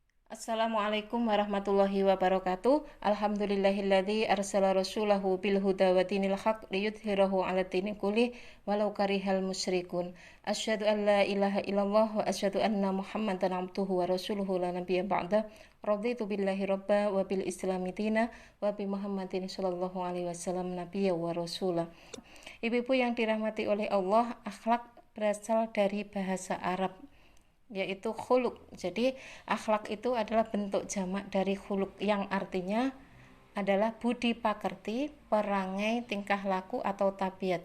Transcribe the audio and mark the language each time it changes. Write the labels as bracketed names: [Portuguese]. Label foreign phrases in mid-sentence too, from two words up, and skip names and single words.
[Arabic] السلام عليكم ورحمة الله وبركاته. الحمد لله الذي أرسل رسوله بالهدى ودين الحق ليظهره على الدين كله ولو كره المشركون. أشهد أن لا إله إلا الله وأشهد أن محمدا عبده ورسوله لا نبي بعد. رضيت بالله ربا وبالإسلام دينا وبمحمد صلى الله عليه وسلم نبيا ورسولا. [Indonesian] Ibu-ibu yang dirahmati oleh Allah, akhlak berasal dari bahasa Arab yaitu khuluk. Jadi akhlak itu adalah bentuk jamak dari khuluk yang artinya adalah budi pakerti, perangai, tingkah laku atau tabiat.